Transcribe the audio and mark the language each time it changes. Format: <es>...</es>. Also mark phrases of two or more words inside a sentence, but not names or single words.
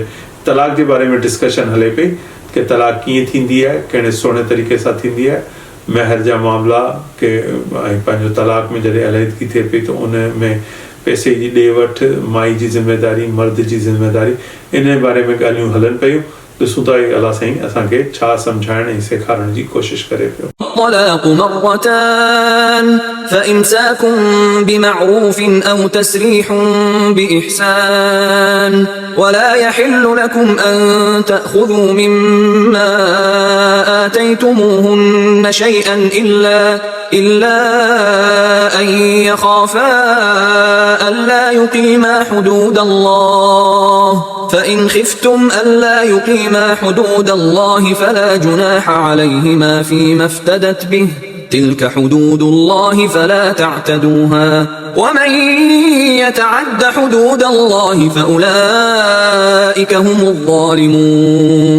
<sd>तलाक जे बारे में डिस्कशन हले पई कि तलाक कीअं थींदी आहे, कहिड़े सुहिणे तरीक़े सां थींदी आहे, महर जा मामला के ऐं पंहिंजो तलाक में जॾहिं अलहदगी थिए पई त उन में पैसे जी ॾे वठि, माई जी ज़िम्मेदारी, मर्द जी ज़िम्मेदारी, इन बारे में ॻाल्हियूं हलनि पियूं। ॾिसूं था अलाह साईं असांखे छा सम्झाइण ऐं सेखारण जी कोशिशि करे पियो।</sd> <ar>الطلاق مرتان فإمساك بمعروف أو تسريح بإحسان ولا يحل لكم أن تأخذوا مما آتيتموهن شيئا إلا أن يخافا ألا يقيما حدود الله فإن خفتم ألا يقيما حدود الله فلا جناح عليهما فيما افتدت به تلك حدود الله فلا تعتدوها ومن يتعد حدود الله فأولئك هم الظالمون.</ar>